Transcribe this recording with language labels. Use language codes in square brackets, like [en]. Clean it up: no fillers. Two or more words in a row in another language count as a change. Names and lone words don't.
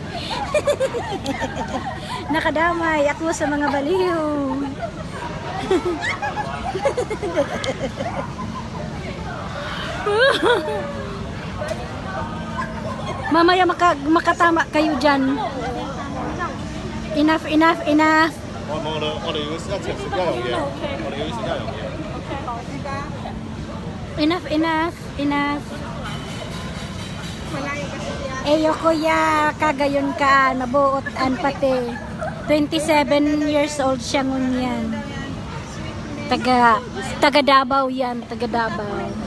[tl] Nakadamay ako sa mga baliw. Mamaya makatama kayo dyan. [en] Enough, enough, enough. [yue] 我哋要一齊食一樣嘢，我哋要食一樣嘢。 [en] Enough, enough, enough. [bik] Eyo kuya, kagayon ka, nabuot an pati. 27 [en] years old [bik] siya ngunyan. [tl] Taga Davao yan, taga Davao.